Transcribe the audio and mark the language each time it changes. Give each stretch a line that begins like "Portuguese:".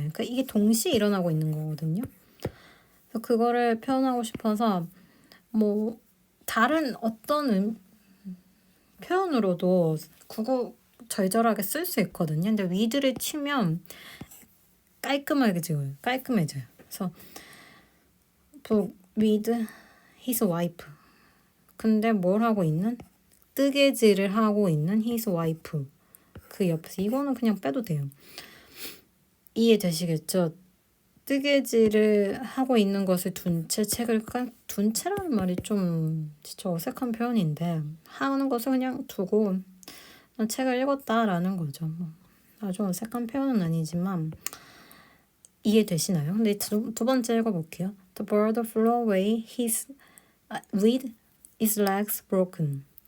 Korean: 그러니까 이게 동시에 일어나고 있는 거거든요. 그래서 그거를 표현하고 싶어서 뭐 다른 어떤 표현으로도 구구절절하게 쓸 수 있거든요. 근데 with를 치면 깔끔해져요. 그래서
English: with his wife.
Korean: 근데 뭘 하고 있는? 뜨개질을 하고 있는
English: his wife.
Korean: 그 옆에서 이거는 그냥 빼도 돼요. 이해되시겠죠? 뜨개질을 하고 있는 것을 둔 채 책을 둔 채라는 말이 좀 진짜 어색한 표현인데 하는 것을 그냥 두고 책을 읽었다라는 거죠. 뭐 아주 어색한 표현은 아니지만 이해되시나요? 근데 두 번째 읽어볼게요.
English: The bird flew away with his legs broken.